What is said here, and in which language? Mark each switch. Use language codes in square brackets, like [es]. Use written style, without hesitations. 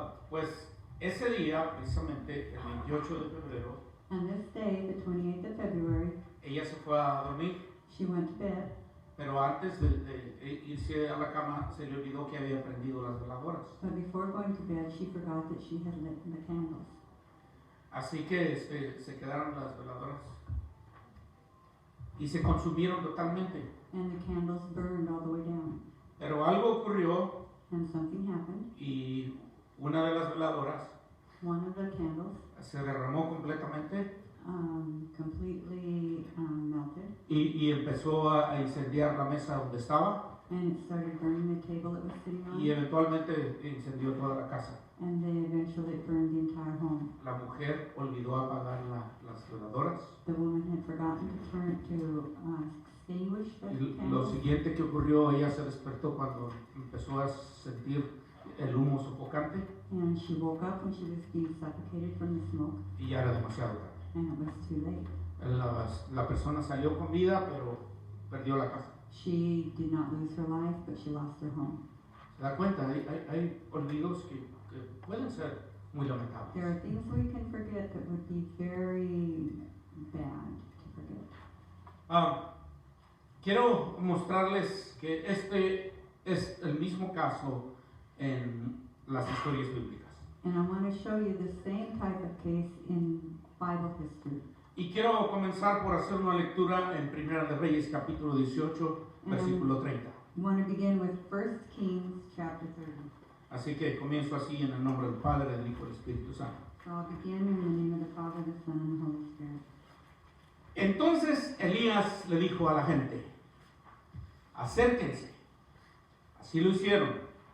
[es] Pues ese día, precisamente el 28 de febrero, [en] And this day, the 28th of February, [es] ella se fue a dormir, [en] she went to bed. [es] pero antes de irse a la cama se le olvidó que había prendido las veladoras. [en] But before going to bed, she forgot that she had lit the candles. [es] Así que se quedaron las veladoras y se consumieron totalmente. [en] And the candles burned all the way down. [es] Pero algo ocurrió [en] And something happened. [es] y una de las veladoras [en] One of the candles [es] se derramó completamente [en] completely melted. [es] y empezó a incendiar la mesa donde estaba [en] And it started burning the table it was sitting on. [es] y eventualmente incendió toda la casa. [en] And then eventually it burned the entire home. [es] La mujer olvidó apagar las veladoras [en] The woman had forgotten to extinguish the [es] y lo [en] candles. [es] siguiente que ocurrió, ella se despertó cuando empezó a sentir el humo sofocante [en] And she woke up when she was being suffocated from the smoke. [es] y ya era demasiado tarde. [en] And it was too late. [es] La persona salió con vida, pero perdió la casa. [en] She did not lose her life, but she lost her home. [es] ¿Se da cuenta? Hay olvidos que pueden ser muy lamentables. [en] There are things we can forget that would be very bad to forget. [es] Quiero mostrarles que este es el mismo caso en las historias bíblicas. [en] And I want to show you the same type of case in Bible history. [es] Y quiero comenzar por hacer una lectura en Primera de Reyes, capítulo 18, versículo 30. [en] I want to begin with 1 Kings chapter 30. [es] Así que comienzo así en el nombre del Padre, del Hijo y del Espíritu Santo. [en] So I'll begin in the name of the Father, the Son, and the Holy Spirit. [es] Entonces Elías le dijo a la gente: acérquense. Así lo hicieron.